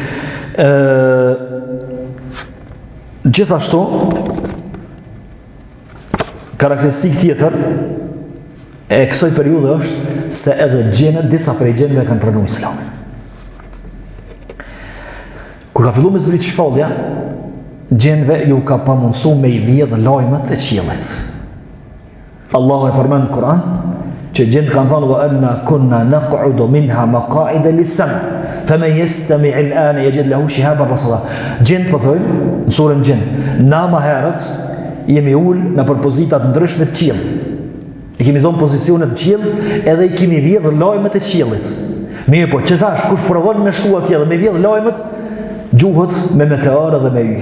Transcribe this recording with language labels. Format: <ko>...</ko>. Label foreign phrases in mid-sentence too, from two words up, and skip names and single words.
<sq>Gjithashtu karakteristikë tjetër e kësaj periudhe është se edhe gjenet, disa prej gjeneve kanë pranuar Islamin. Kur ka fillu me zbrit shpallja, gjenve ju ka pa mundësu me i vjedh lajmet e qiellit. Allahu e përmend në Kur'an që gjenë kanë thënë</sq> <ar>وأنا كنا نقعد منها مقاعد للسمع فمن يستمع الآن يجد له شهابا رصدا.</ar> <sq>Gjenë po thojnë në surën Gjin, na më herët jemi ul në pozita të ndryshme të qiell. I kemi zonë pozicionet të qiell edhe i kemi vjedh lajmet e qiellit. Mirë, po që thash, kush provon me shku atje dhe me vjedh lajmet, gjuhët me meteorë dhe me yje.</sq>